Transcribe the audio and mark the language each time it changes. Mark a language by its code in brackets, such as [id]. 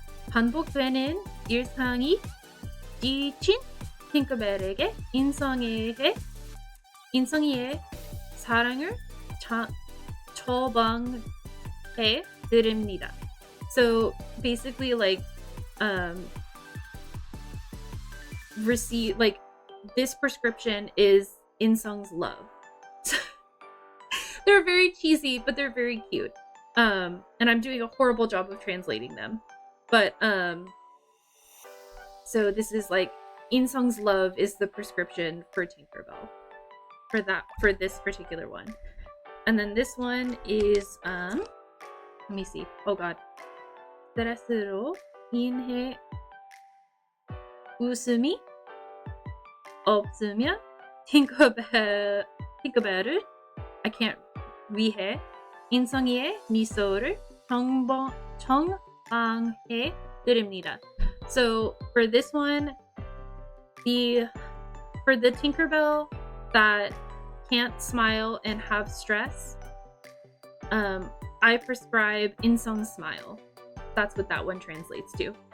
[ko] 반복되는 일상이 지친 팅커벨에게 인성이의 사랑을 처방해 드립니다. [en] So basically like receive like this prescription is Insung's love. They're very cheesy, but they're very cute. And I'm doing a horrible job of translating them. But so this is like Insung's love is the prescription for Tinkerbell. For this particular one. And then this one is let me see. Oh god. [ko] 스트레스로 인해 웃음이 없으면 팅커벨을 [en] I can't [ko] 위해 인성이의 미소를 정방해 드립니다. [en] So for this one, for the Tinkerbell that can't smile and have stress, I prescribe Insung Smile. That's what that one translates to.